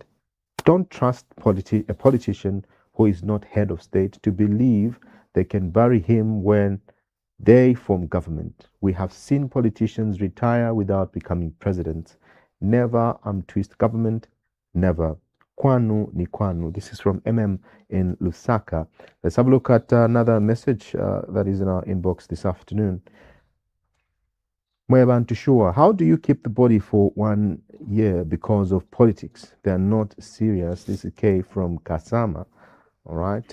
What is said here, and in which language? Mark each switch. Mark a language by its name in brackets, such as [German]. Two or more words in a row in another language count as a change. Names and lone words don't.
[English] Don't trust a politician who is not head of state to believe they can bury him when they form government. We have seen politicians retire without becoming presidents. Never twist government, never. [Nyanja] Kwanu ni kwanu. [English] This is from MM in Lusaka. Let's have a look at another message that is in our inbox this afternoon. Mwebantushua, how do you keep the body for 1 year because of politics? They are not serious. This is K from Kasama. All right.